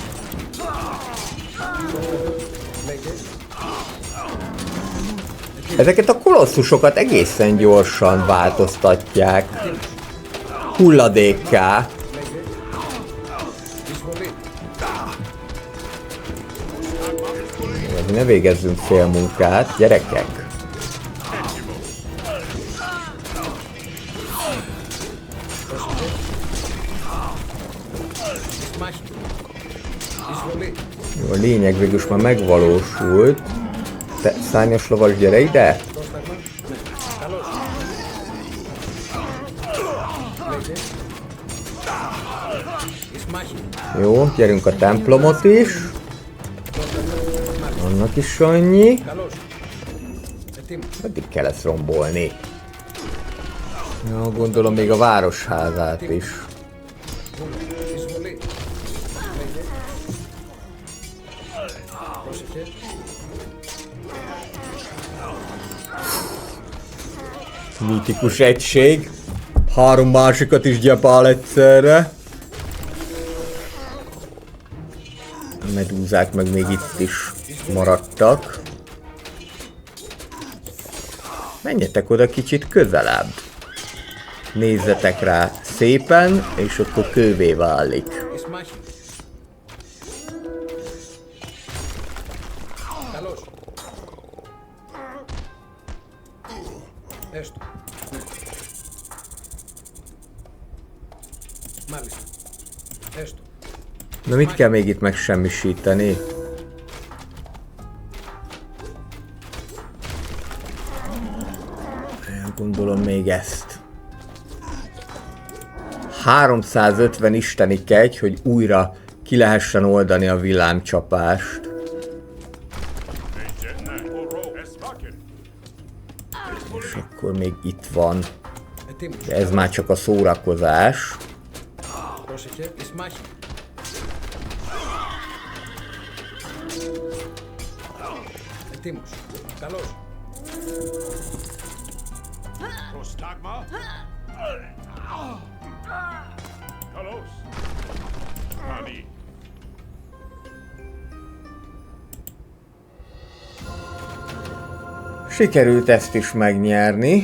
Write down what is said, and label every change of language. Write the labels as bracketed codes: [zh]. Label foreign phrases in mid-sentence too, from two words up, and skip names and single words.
[hu] Ezeket a kolosszusokat egészen gyorsan változtatják hulladékká. [el] Εισβολή. [hu] Ne végezzünk fél munkát, gyerekek! [el] Μάχη. Εισβολή. [hu] Jó, a lényeg végülis már megvalósult. Te, szárnyas lovas, gyere ide! [el] Πρόσταγμα. Ναι. Καλώς. Λέγε. Εις μάχη. [hu] Jó, gyerünk a templomot is. Annak is annyi. [el] Καλώς. Ετοίμος. [hu] Meddig kell ezt rombolni? Ja, gondolom még a városházát is. [el] Εισβολή. Λέγε. Πρόσεχε. [hu] Mítikus egység. 3 másikat is gyepál egyszerre. A medúzák meg még itt is maradtak. Menjetek oda kicsit közelebb. Nézzetek rá szépen, és akkor kővé válik. [el] Εις μάχη. Καλώς. Έστω. Ναι. Μάλιστα. Έστω. [hu] Na mit kell még itt megsemmisíteni? Gondolom még ezt. 350 isteni kegy, hogy újra ki lehessen oldani a villámcsapást. És akkor még itt van. [el] Ετοίμος. [hu] De ez már csak a szórakozás. [el] Πρόσεχε. Εις μάχη. Ετοίμος. Καλώς. Prostagma? Kalos. Honey. [hu] Sikerült ezt is megnyerni.